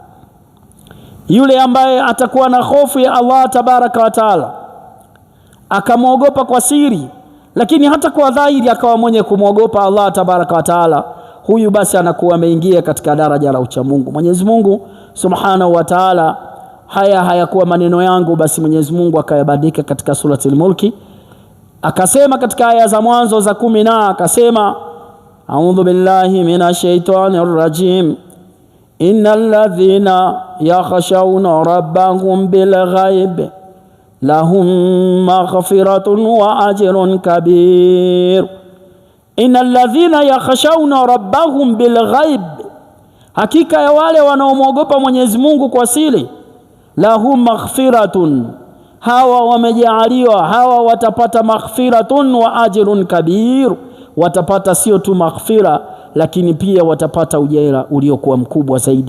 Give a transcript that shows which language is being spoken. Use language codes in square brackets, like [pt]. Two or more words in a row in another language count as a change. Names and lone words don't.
[sw] Yule ambaye atakuwa na hofu ya Allah [ar] تبارك وتعالى [sw] akamwogopa kwa siri, lakini hata kwa dhahiri akawa mwenye kumwogopa Allah [ar] تبارك وتعالى, [sw] huyu basi anakuwa ameingia katika daraja la ucha Mungu. Mwenyezi Mungu [ar] سبحانه وتعالى, [sw] haya hayakuwa maneno yangu, basi Mwenyezi Mungu akayabadilika katika suratul Mulki, akasema katika aya za mwanzo za 10 akasema, [ar] أعوذ بالله من الشيطان الرجيم إن الذين يخشون ربهم بالغيب لهم مغفرة وأجر كبير. إن الذين يخشون ربهم بالغيب, [sw] hakika ya wale wanaomwogopa Mwenyezi Mungu kwa siri, [ar] لهم مغفرة, [sw] hawa wamejaaliwa, hawa watapata [ar] مغفرة وأجر كبير, [sw] watapata sio tu maghfira lakini pia watapata ujira uliokuwa mkubwa zaidi.